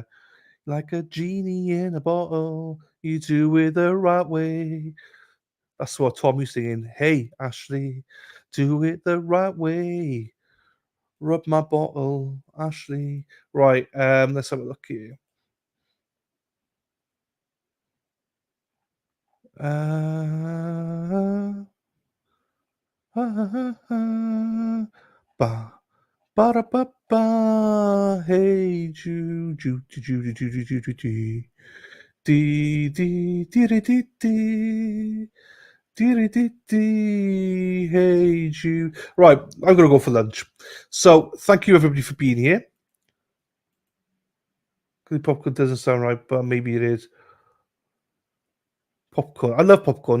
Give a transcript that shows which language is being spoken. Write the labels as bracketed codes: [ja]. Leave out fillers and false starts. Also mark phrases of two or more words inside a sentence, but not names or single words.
[en] Like a genie in a bottle, you do it the right way. That's what Tommie's singing. Hey, Ashley, do it the right way. Rub my bottle, Ashley. Right, let's have a look here. Ba-da-ba-ba. Hey, Ju, Ju, Ju, Ju, Ju, Ju, Ju, Ju, Ju. Dee, dee, dee, dee, dee, dee. Hey, Jude. Right, I'm going to go for lunch. So, thank you, everybody, for being here. The popcorn doesn't sound right, but maybe it is. Popcorn. I love popcorn.